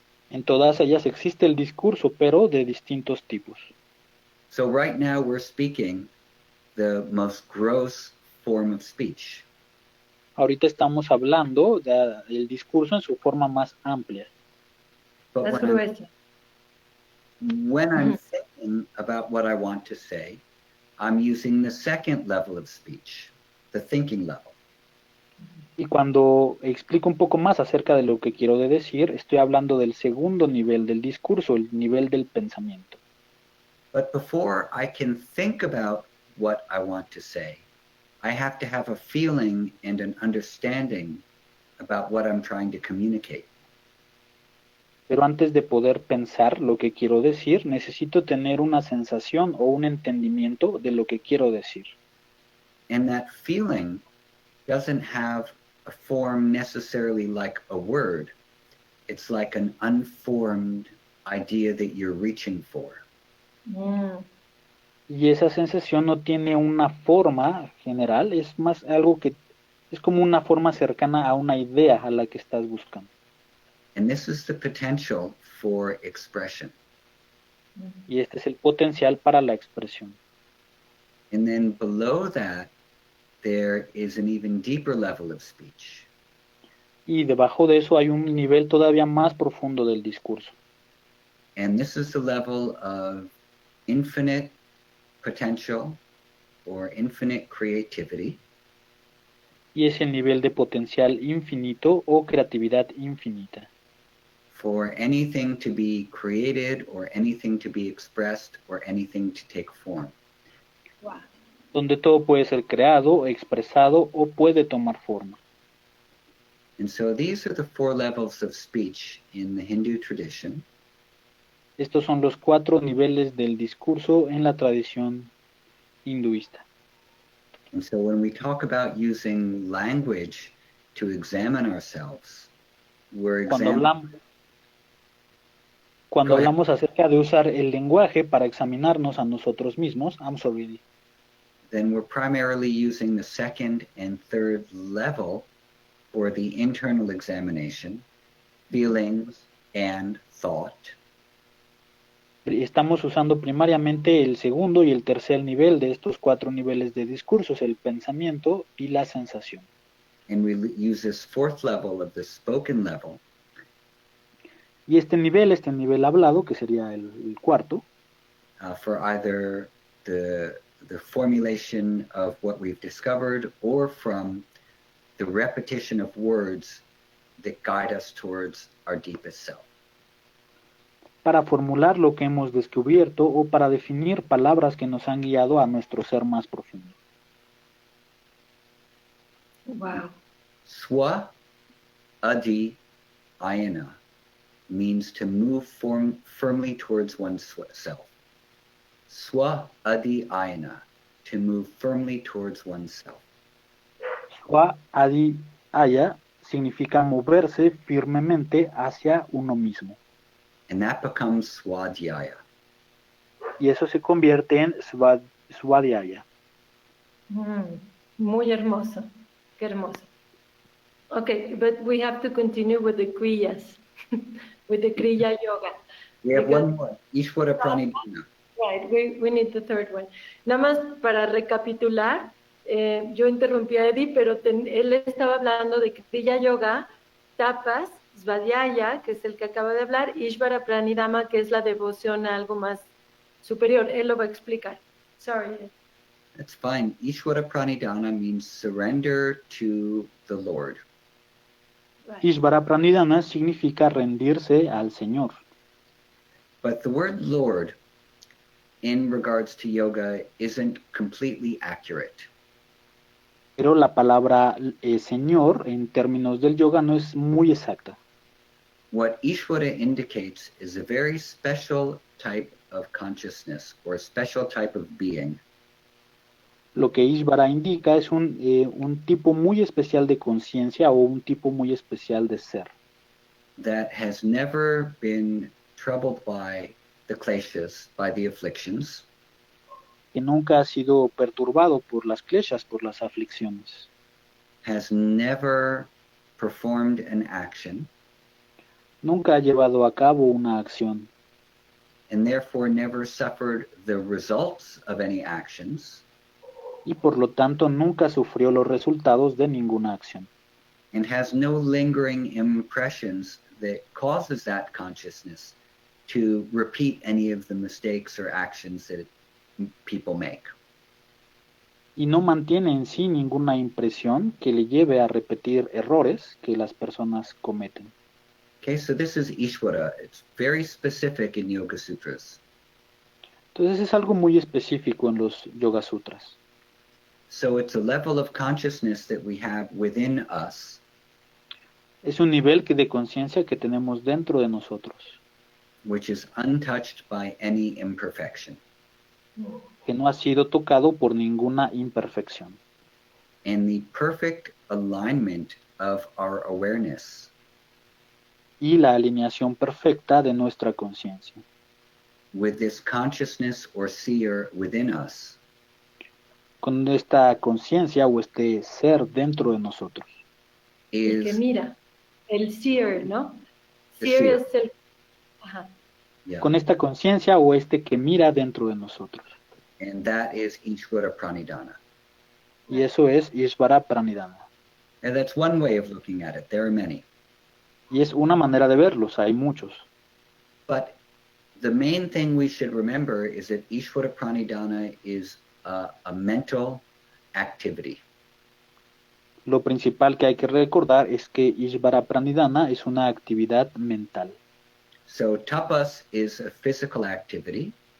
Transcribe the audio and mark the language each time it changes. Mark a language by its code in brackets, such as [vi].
[es] En todas ellas existe el discurso, pero de distintos tipos. [en] So right now we're speaking the most gross form of speech. [es] Ahorita estamos hablando del discurso en su forma más amplia. [en] But That's when [es] grueso. [en] I'm thinking about what I want to say, I'm using the second level of speech, the thinking level. [es] Y cuando explico un poco más acerca de lo que quiero decir, estoy hablando del segundo nivel del discurso, el nivel del pensamiento. [en] But before I can think about what I want to say, I have to have a feeling and an understanding about what I'm trying to communicate. [es] Pero antes de poder pensar lo que quiero decir, necesito tener una sensación o un entendimiento de lo que quiero decir. [en] And that feeling doesn't have a form necessarily like a word. It's like an unformed idea that you're reaching for. [es] Y esa sensación no tiene una forma general, es más algo que es como una forma cercana a una idea a la que estás buscando. [en] And this is the potential for expression. [es] Y este es el potencial para la expresión. [en] And then below that, there is an even deeper level of speech. [es] Y debajo de eso hay un nivel todavía más profundo del discurso. [en] And this is the level of infinite potential or infinite creativity. [es] Y es el nivel de potencial infinito o creatividad infinita. [en] For anything to be created or anything to be expressed or anything to take form. Wow. [es] Donde todo puede ser creado, expresado o puede tomar forma. [en] And so these are the 4 levels of speech in the Hindu tradition. [es] Estos son los 4 niveles del discurso en la tradición hinduista. [en] And so when we talk about using language to examine ourselves, we're [es] Cuando [en] Go ahead. [es] hablamos acerca de usar el lenguaje para examinarnos a nosotros mismos, [en] then we're primarily using the second and third level for the internal examination, feelings and thought. [es] Estamos usando primariamente el segundo y el tercer nivel de estos 4 niveles de discursos, el pensamiento y la sensación. [en] And we use this fourth level of the spoken level. [es] Y este nivel hablado, que sería el cuarto, [en] For either the formulation of what we've discovered or from the repetition of words that guide us towards our deepest self. [es] Para formular lo que hemos descubierto o para definir palabras que nos han guiado a nuestro ser más profundo. [en] Wow. Swa adi ayana means to move firmly towards oneself. Swa adi ayana, to move firmly towards oneself. [es] Swa adi aya significa moverse firmemente hacia uno mismo. [en] And that becomes swadhyaya. [es] Y eso se convierte en svadhyaya. Muy hermoso. Qué hermoso. [en] Okay, but we have to continue with the kriyas, with the kriya yoga. We have one more, Ishvara Pranidhana. Right, we need the third one. [es] Nada más para recapitular, yo interrumpí a Eddie, pero él estaba hablando de Kriya Yoga, Tapas, Svadhyaya, que es el que acaba de hablar, Ishvara Pranidhana, que es la devoción a algo más superior. Él lo va a explicar. [en] Sorry. That's fine. Ishvara Pranidhana means surrender to the Lord. Right. [es] Ishvara Pranidhana significa rendirse al Señor. [en] But the word Lord in regards to yoga isn't completely accurate. [es] Pero la palabra Señor en términos del yoga no es muy exacta. [en] What Ishvara indicates is a very special type of consciousness or a special type of being. [es] Lo que Ishvara indica es un tipo muy especial de conciencia o un tipo muy especial de ser. [en] That has never been troubled by the kleshas, by the afflictions, [es] Que nunca ha sido perturbado por las kleshas, por las aflicciones. [en] has never performed an action, [es] Nunca ha llevado a cabo una acción [en] and therefore never suffered the results of any actions, [es] y por lo tanto nunca sufrió los resultados de ninguna acción. [en] and has no lingering impressions that causes that consciousness to repeat any of the mistakes or actions that people make. [es] Y no mantiene en sí ninguna impresión que le lleve a repetir errores que las personas cometen. [en] Okay, so this is Ishvara. It's very specific in Yoga Sutras. [es] Entonces es algo muy específico en los Yoga Sutras. [en] So it's a level of consciousness that we have within us [es] Es un nivel de conciencia que tenemos dentro de nosotros, [en] which is untouched by any imperfection. [es] que no ha sido tocado por ninguna imperfección. [en] And the perfect alignment of our awareness [es] Y la alineación perfecta de nuestra conciencia [en] with this consciousness or seer within us [es] con esta conciencia o este ser dentro de nosotros. El que [en] is, [es] mira, el seer, ¿no? [en] The Seer seer. [es] es el... Ajá. [en] yeah, [es] Con esta conciencia o este que mira dentro de nosotros. [en] and that is Ishvara Pranidhana. [es] Y eso es Ishvara Pranidhana. [en] And that's one way of looking at it. There are many. [es] Y es una manera de verlos, hay muchos. [en] But the main thing we should remember is that Ishvara Pranidhana is a mental activity. [es] Lo principal que hay que recordar es que Ishvara Pranidhana es una actividad mental. [en] So tapas is a physical activity.